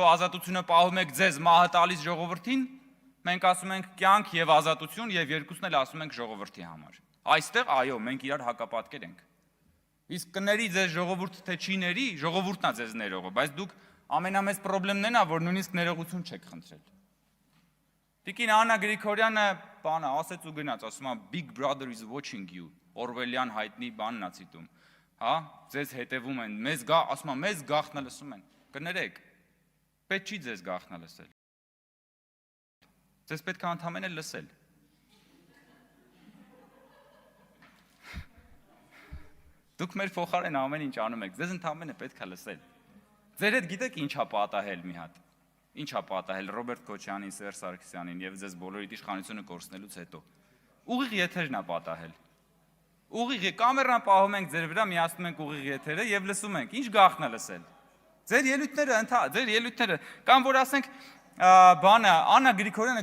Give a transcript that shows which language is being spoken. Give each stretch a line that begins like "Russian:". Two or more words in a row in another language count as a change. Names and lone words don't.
Armenian: ազատությունը պահում եք ձեզ, մահը տալիս ժողովրդին, մենք ասում ենք կյանք եւ ազատություն եւ երկուսն էլ ասում ենք ժողովրդի համար։ Այստեղ այո, մենք իրար հակապատկեր ենք։ Իսկ կների ձեզ ժողովուրդ թե չի ների, ժողովուրդն է ձեզ ներողը, բայց դուք ամենամեծ խնդիրն է, որ նույնիսկ ներողություն չեք խնդրել։ Տիկին Աննա Գրիգորյանը բանը ասեց ու գնաց, ասում է
English: Big Brother is watching you,
Armenian: Օրվելյան հայտնի բանն է ցիտում։ Հա, ձեզ հետևում են, մեզ գա, ասում է, մեզ գաղտնը լսում են։ Կներեք, պետք չի ձեզ գաղտնը լսել։ Ձեզ պետք է ընդամենը լսել։ Դուք մեր փոխարեն ամեն ինչ անում եք, ձեզ ընդամենը պետք է լսել։ Ձեր հետ գիտեք ինչա պատահել մի հատ։ Ինչ է պատահել Ռոբերտ Քոչյանին, Սերժ Սարգսյանին եւ ձեզ բոլորիդ իշխանությունը կորցնելուց հետո։ Ուղիղ եթերն է պատահել։ Ուղիղ կամերան պահում ենք ձեր վրա, միացնում ենք ուղիղ եթերը եւ լսում ենք։ Ինչ գաղտնա լսել։ Ձեր ելույթները կամ որ ասենք բանը Աննա Գրիգորյանը